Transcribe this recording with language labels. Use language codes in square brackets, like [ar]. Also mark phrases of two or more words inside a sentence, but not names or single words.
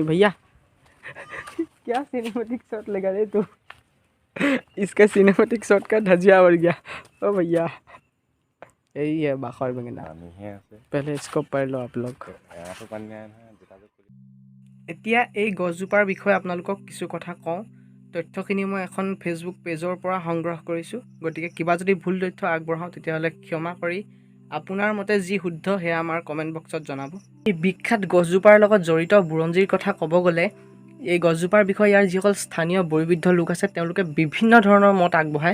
[hi] भैया क्या [en] cinematic shot [hi] लगा रे तू, इसका [en] cinematic shot [hi] का धजिया बढ़ गया। ओ भैया यही है बाखर बेंगेना, पहले इसको पढ़ लो आप लोग। [as] এতিয়া এই গছজোপাৰ বিষয়ে আপোনালোকক কিছু কথা কওঁ। তথ্যখিনি মই এখন ফেচবুক পেজৰ পৰা সংগ্ৰহ কৰিছোঁ, গতিকে কিবা যদি ভুল তথ্য আগবঢ়াওঁ তেতিয়াহ'লে ক্ষমা কৰি আপোনাৰ মতে যি শুদ্ধ সেয়া আমাৰ কমেণ্ট বক্সত জনাব। এই বিখ্যাত গছজোপাৰ লগত জড়িত বুৰঞ্জীৰ কথা ক'ব গ'লে, এই গছজোপাৰ বিষয়ে ইয়াৰ যিসকল স্থানীয় বয়োবৃদ্ধ লোক আছে তেওঁলোকে বিভিন্ন ধৰণৰ মত আগবঢ়ায়।